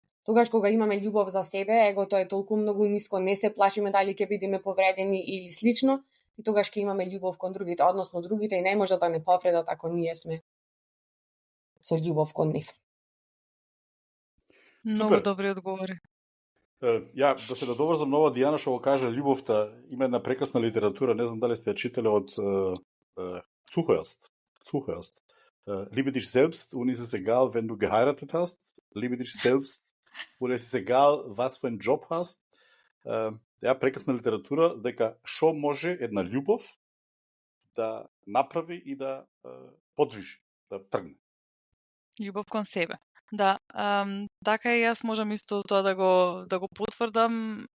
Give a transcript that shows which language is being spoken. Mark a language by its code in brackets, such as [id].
[mk] Тогаш кога имаме љубов за себе, егото е толку многу ниско, не се плашиме дали ќе бидеме повредени или слично, и тогаш ќе имаме љубов кон другите, односно другите и не може да не повредат ако ние сме со љубов кон нив. Многу добри одговори. Ја, да се надоврзам на ова Дијана што го кажа љубовта, има една прекрасна литература, не знам дали сте ја читале од Zuhörst. [de] Liebe dich selbst und es ist egal, wenn du geheiratet hast. Liebe dich selbst und es ist egal, was für einen Job hast. [mk] Ја, прекрасна литература, дека шо може една љубов да направи и да подвижи, да тргне. Љубов кон себе. Да, така и јас можам исто тоа да го потврдам.